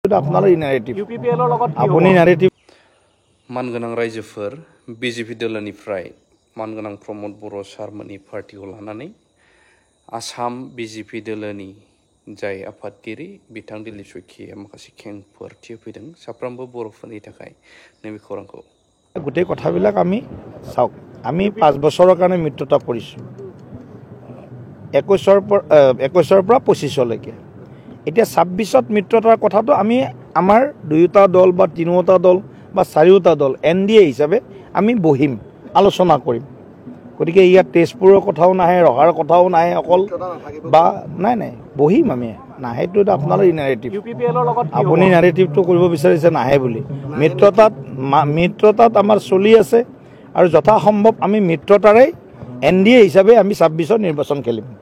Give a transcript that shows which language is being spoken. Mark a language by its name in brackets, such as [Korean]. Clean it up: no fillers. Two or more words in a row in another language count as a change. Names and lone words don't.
[Assamese] আপোনালোকৰ ইনাৰেটিভ আপুনি নাৰেটিভ [Bodo] मानगोनां रायजोफोर बिजेपि दोलोनिफ्राय मानगोनां प्रमद बर' सारमोननि पार्टिखौ लानानै आसाम बिजेपि दोलोनि जाय आफादगिरि बिथां दिलीप सयखिया माखासे खेंफोर थिहोफैदों साफ्रोमबो बर'फोरनि थाखाय नैबे खौरांखौ [Assamese] গোটেই কথাবিলাক আমি চাওক আমি 5 বছৰৰ কাৰণে মিত্ৰতা কৰিছোঁ 21ৰ পৰা 25লৈকে এতিয়া 26ত মিত্ৰতাৰ কথাটো আমি আমাৰ দুয়োটা দল বা তিনিওটা দল বা চাৰিওটা দল এনডিএ হিচাপে আমি বহিম আলোচনা কৰিম গতিকে ইয়াত তেজপুৰৰ কথাও নাহে ৰহাৰ কথাও নাহে অকল বা নাই বহিম আমি নাহেতো আপোনালোকৰ ইনাৰেটিভ আপুনি নাৰেটিভটো কৰিব বিচাৰিছে নাহে বুলি মিত্ৰতাত আমাৰ চলি আছে আৰু যথাসম্ভৱ আমি মিত্ৰতাৰে এনডিএ হিচাপে আমি 26ৰ নিৰ্বাচন খেলিম